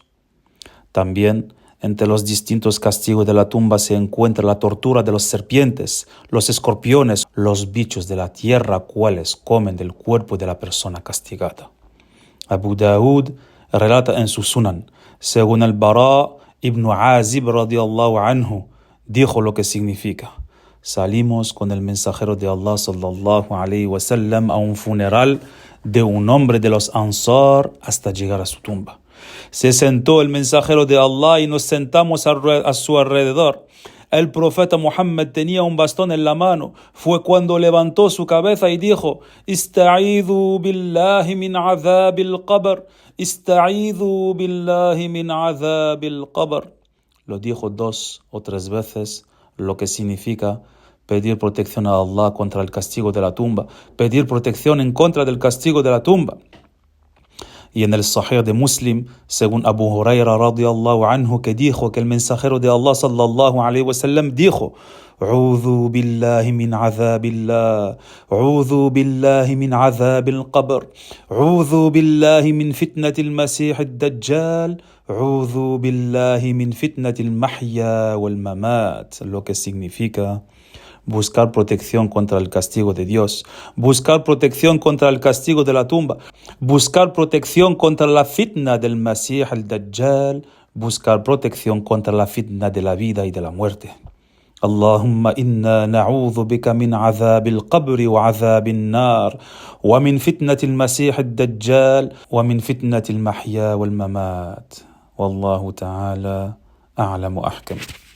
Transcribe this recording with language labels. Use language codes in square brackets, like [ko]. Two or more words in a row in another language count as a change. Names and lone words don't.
[es] También entre los distintos castigos de la tumba se encuentra la tortura de los serpientes, los escorpiones, los bichos de la tierra, cuales comen del cuerpo de la persona castigada. Abu Daud relata en su Sunan, según el Bara ibn Azib [ar] رضي الله عنه, [es] dijo lo que significa: salimos con el mensajero de Allah [ar] صلى الله عليه وسلم [es] a un funeral de un hombre de los Ansar hasta llegar a su tumba. Se sentó el mensajero de Allah y nos sentamos a su alrededor. El profeta Muhammad tenía un bastón en la mano. Fue cuando levantó su cabeza y dijo: [ar] استعيذوا بالله من عذاب القبر. استعيذوا بالله من عذاب القبر. [es] Lo dijo 2 o 3 veces, lo que significa pedir protección a Allah contra el castigo de la tumba, pedir protección en contra del castigo de la tumba. Y en el Sahih de Muslim, según Abu Huraira [ar] رضي الله عنه, [es] que dijo que el mensajero de Allah [ar] صلى الله عليه وسلم [es] dijo: [ar] أعوذ بالله من عذاب الله، أعوذ بالله من عذاب القبر، أعوذ بالله من فتنة المسيح الدجال، أعوذ بالله من فتنة المحيا والممات. [es] Lo que significa buscar protección contra el castigo de Dios, buscar protección contra el castigo de la tumba, buscar protección contra la fitna del Masih al-Dajjal, buscar protección contra la fitna de la vida y de la muerte. [ar] اللهم إنا نعوذ بك من عذاب القبر وعذاب النار، ومن فتنة المسيح الدجال، ومن فتنة المحيا والممات. والله تعالى أعلم أحكام.